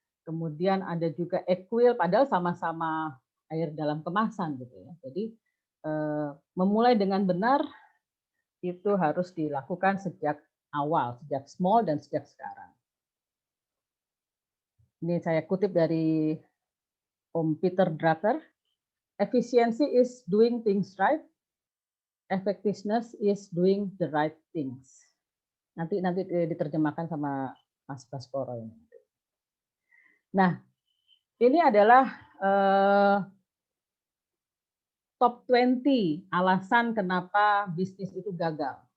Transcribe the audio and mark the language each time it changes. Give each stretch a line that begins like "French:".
Indonesian: Kemudian ada juga Equil, padahal sama-sama air dalam kemasan gitu ya. Jadi memulai dengan benar itu harus dilakukan sejak awal, sejak small dan sejak sekarang. Ini saya kutip dari Om Peter Drucker.
English: Efficiency is doing things right. Effectiveness is doing the right things.
Indonesian: Nanti diterjemahkan sama Mas Baskoro ini. Nah, ini adalah top 20 alasan kenapa bisnis itu gagal.